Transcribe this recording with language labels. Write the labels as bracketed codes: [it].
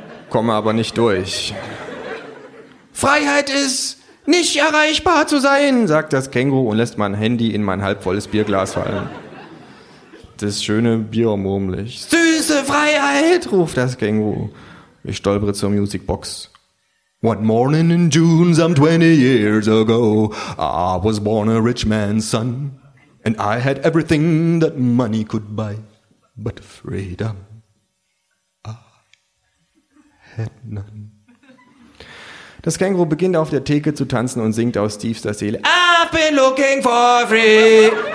[de] Komme aber nicht durch. Freiheit ist, nicht erreichbar zu sein, sagt das Känguru und lässt mein Handy in mein halbvolles Bierglas fallen. Das schöne Bier murmel ich. Süße Freiheit, ruft das Känguru. Ich stolpere zur Musicbox. [en] One morning in June, some 20 years ago, I was born a rich man's son. And I had everything that money could buy, but freedom. [de] Das Känguru beginnt auf der Theke zu tanzen und singt aus tiefster Seele. [en] I've been looking for free.